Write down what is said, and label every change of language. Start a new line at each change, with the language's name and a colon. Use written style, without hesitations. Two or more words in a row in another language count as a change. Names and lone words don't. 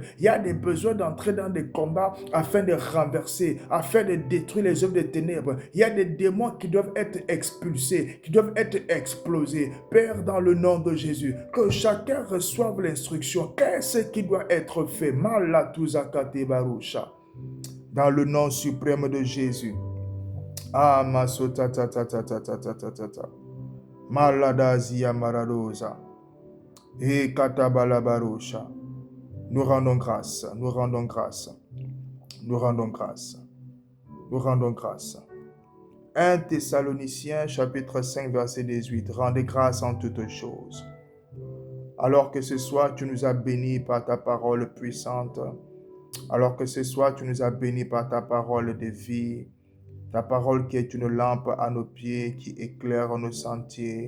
French: Il y a des besoins d'entrer dans des combats afin de renverser, afin de détruire les œuvres des ténèbres. Il y a des démons qui doivent être expulsés, qui doivent être explosés. Père, dans le nom de Jésus, que chacun reçoive l'instruction. Qu'est-ce qui doit être fait? Malatuzakate barusha. Dans le nom suprême de Jésus. Ah, masota ta ta ta ta ta ta ta ta ta. Maladazia maradosa. Et katabalabarosha. Nous rendons grâce, nous rendons grâce, nous rendons grâce, nous rendons grâce. 1 Thessaloniciens chapitre 5 verset 18. Rendez grâce en toutes choses. Alors que ce soir tu nous as bénis par ta parole puissante, alors que ce soir tu nous as bénis par ta parole de vie, ta parole qui est une lampe à nos pieds, qui éclaire nos sentiers.